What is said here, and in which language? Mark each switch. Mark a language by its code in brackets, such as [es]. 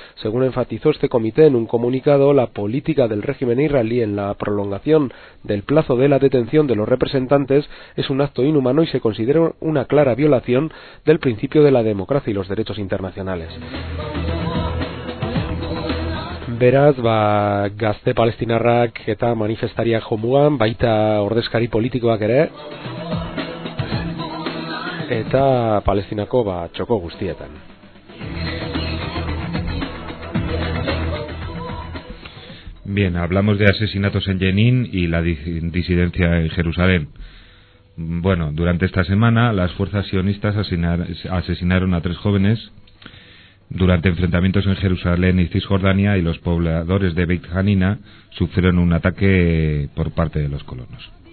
[es] Según enfatizó este comité en un comunicado, la política del régimen israelí en la prolongación del plazo de la detención de los representantes es un acto inhumano y se considera una clara violación del principio de la democracia y los derechos internacionales. [eu] Beraz, ba, gazte palestinarrak eta manifestariak jomugan, baita ordezkari politikoak ere, eta Palestinako ba, txoko guztietan. [es] Bien, hablamos de asesinatos en Jenin y la disidencia en Jerusalén. Bueno, durante esta semana las fuerzas sionistas asesinaron a tres jóvenes durante enfrentamientos en Jerusalén y Cisjordania, y los pobladores de Beit Hanina sufrieron un ataque por parte de los colonos.